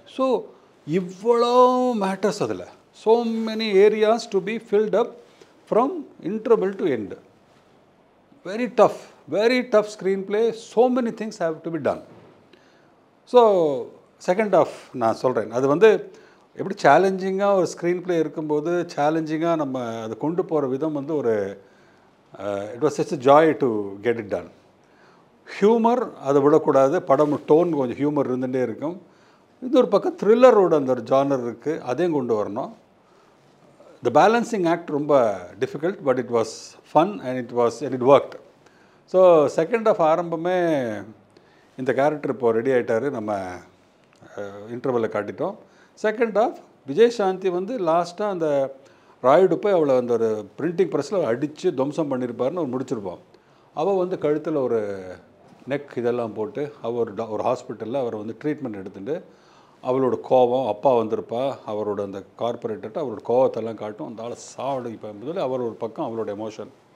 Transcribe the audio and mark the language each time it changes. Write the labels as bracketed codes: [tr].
[en] So இவ்வளோ matters அதில், so many areas to be filled up from interval to end. very tough screenplay, so many things have to be done. So second half [ta] நான் சொல்கிறேன், அது எப்படி சேலஞ்சிங்காக ஒரு screen play இருக்கும்போது சேலஞ்சிங்காக நம்ம அதை கொண்டு போகிற விதம் ஒரு [en] It was such a joy to get it done. [ta] Humour அதை விடக்கூடாது, படம் டோன் கொஞ்சம் ஹியூமர் இருந்துகிட்டே இருக்கும். இது ஒரு பக்கம் த்ரில்லரோட அந்த ஒரு ஜானர் இருக்குது, அதையும் கொண்டு வரணும். [en] The balancing act ரொம்ப difficult, but it was fun and it worked. [ta] So second half ஆரம்பமே இந்த கேரக்டர் இப்போ ரெடி ஆகிட்டார், நம்ம இன்டர்வலில் காட்டிட்டோம். செகண்ட் ஆஃப் விஜயசாந்தி லாஸ்ட்டாக அந்த ராயுடு போய் அவளை அந்த ஒரு பிரிண்டிங் ப்ரெஸ்ஸில் அடித்து துவம்சம் பண்ணியிருப்பாருன்னு அவர் முடிச்சிருப்போம். அவள் கழுத்தில் ஒரு நெக் இதெல்லாம் போட்டு அவர் ஒரு ஹாஸ்பிட்டலில் அவர் ட்ரீட்மெண்ட் எடுத்துகிட்டு அவளோட கோபம், அப்பா வந்திருப்பா, அவரோட அந்த கார்பரேட்டர்கிட்ட அவரோட கோபத்தெல்லாம் காட்டும், அந்த ஆளை சாவடிப்பா என்பதில் அவர் ஒரு பக்கம் அவளோட எமோஷன்.